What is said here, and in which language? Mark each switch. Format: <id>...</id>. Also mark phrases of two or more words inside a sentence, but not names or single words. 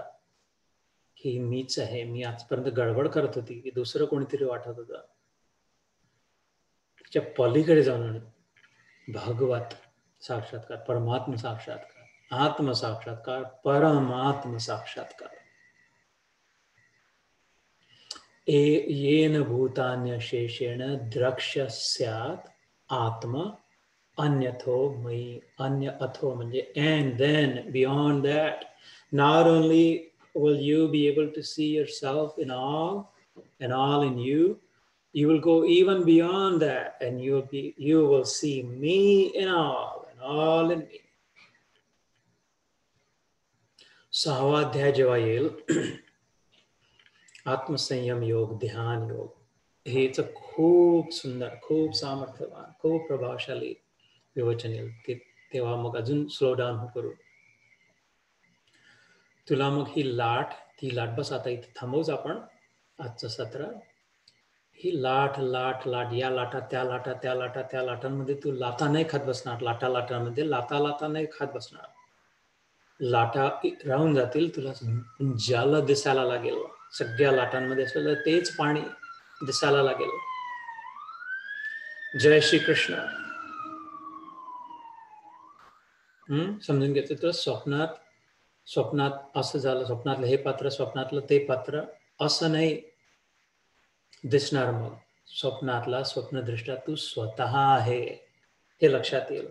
<mr>ही मीच आहे, मी आजपर्यंत गडबड करत होती की दुसरं कोणीतरी वाटत होतं, त्याच्या पलीकडे जाऊन भगवत साक्षात्कार, परमात्म साक्षात्कार, आत्म साक्षात्कार, परमात्म साक्षात्कार.</mr> <sa>येन भूतान्य शेषेण द्रक्ष्यस्यात् आत्मा अन्यथो मयि, अन्य अथो</sa> <en>म्हणजे and then beyond that, not only will you be able to see yourself in all and all in you, you will go even beyond that and you will see me in all and all in me.</en> <mr>सहावा अध्याय जेव्हा येईल, आत्मसंयम योग, ध्यान योग, हेच खूप सुंदर, खूप सामर्थ्यवान, खूप प्रभावशाली विवचन येईल. तेव्हा मग अजून</mr> <en>slow down</en> <mr>करू. तुला मग ही लाट, ती लाट, बस आता इथे थांबवूच आपण आजचं सत्र. ही लाट लाट लाट, या लाटा त्या लाटा, त्या लाटा त्या लाटांमध्ये तू लाटा नाही खात बसणार, लाटा लाटांमध्ये लाटा लाटा नाही खात बसणार. लाटा राहून जातील, तुला जल दिसायला लागेल, सगळ्या लाटांमध्ये असलेलं तेच पाणी दिसायला लागेल. जय श्री कृष्ण. समजून घ्यायचं तर स्वप्नात असं झालं, स्वप्नातलं हे पात्र, स्वप्नातलं ते पात्र असं नाही दिसणार. मग स्वप्नातला स्वप्नदृष्टा तू स्वतः आहे, हे लक्षात येईल.</mr>